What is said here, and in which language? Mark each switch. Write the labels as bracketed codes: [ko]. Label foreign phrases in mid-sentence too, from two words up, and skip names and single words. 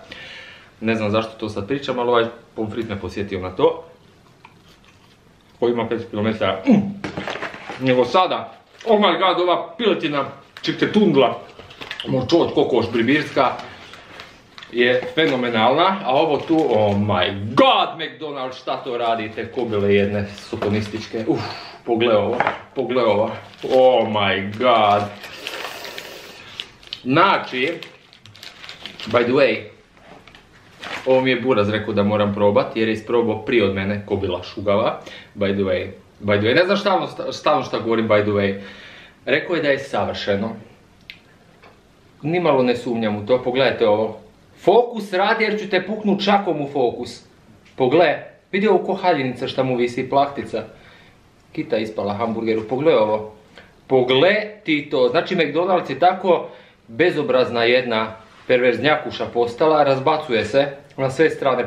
[hr] Ne znam zašto to sad pričam, ali ovaj pomfrit me posjetio na to. Koji ima 5 km. Nego sada, [en] oh my god, [hr] ova piletina čiktetundla, močot, kokoš, bribirska, je fenomenalna, a ovo tu, [en] oh my god, McDonald's, [hr] šta to radite, kobile jedne sotonističke, pogledaj ovo, [en] oh my god. Znači, by the way, [hr] ovo mi je Buraz rekao da moram probati jer je isprobao prije od mene kobila šugava, [en] by the way, [hr] ne znam stalno šta govorim [en] by the way, [hr] rekao je da je savršeno, nimalo ne sumnjam u to, pogledajte ovo. Fokus radi jer ću te puknut čakom u fokus. Pogledaj, vidi ovo ko haljenica šta mu visi, plahtica. Kita ispala hamburgeru, pogledaj ovo. Pogledaj ti to, znači McDonald's je tako bezobrazna jedna perverznjakuša postala, razbacuje se na sve strane.